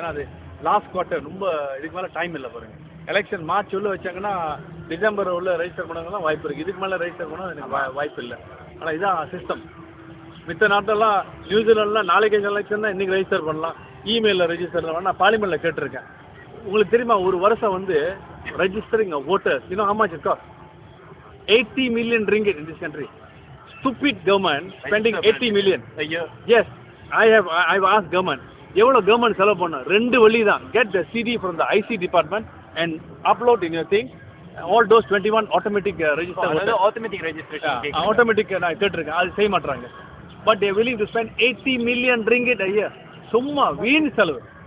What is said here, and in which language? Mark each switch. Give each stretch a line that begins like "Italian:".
Tamil: ஏன்னா அது last quarter, ரொம்ப இதுக்கு மேலே டைம் இல்லை பாருங்கள். எலெக்ஷன் மார்ச் உள்ள வச்சாங்கன்னா டிசம்பர் உள்ள ரெஜிஸ்டர் பண்ணவங்க தான் வாய்ப்பு இருக்குது. இதுக்கு மேலே ரெஜிஸ்டர் பண்ண எனக்கு வாய்ப்பு இல்லை. ஆனால் இதான் சிஸ்டம். மித்த நாட்டெல்லாம் நியூசிலாண்டில் நாளைக்கு எலெக்ஷன் தான் இன்றைக்கி ரெஜிஸ்டர் பண்ணலாம், இமெயிலில் ரெஜிஸ்டர் பண்ணலாம். நான் பார்லிமெண்ட்டில் கேட்டிருக்கேன். உங்களுக்கு தெரியுமா ஒரு வருஷம் வந்து
English: Registering voters how much it costs? 80 million ringgit in this country. Stupid government spending 80 million a year. Yes, I've asked government
Tamil: எவ்வளோ கவர்மெண்ட் செலவு பண்ணோம்? 2 வழி தான்.
English: Get the CD from the IC department and upload in your thing. All those 21 automatic register. Automatic registration.
Tamil: Automatic நான் கேட்டிருக்கேன், அது செய்ய மாட்டாங்க.
English: But they are willing to spend 80 million ringgit a year.
Tamil: சும்மா வீண் செலவு.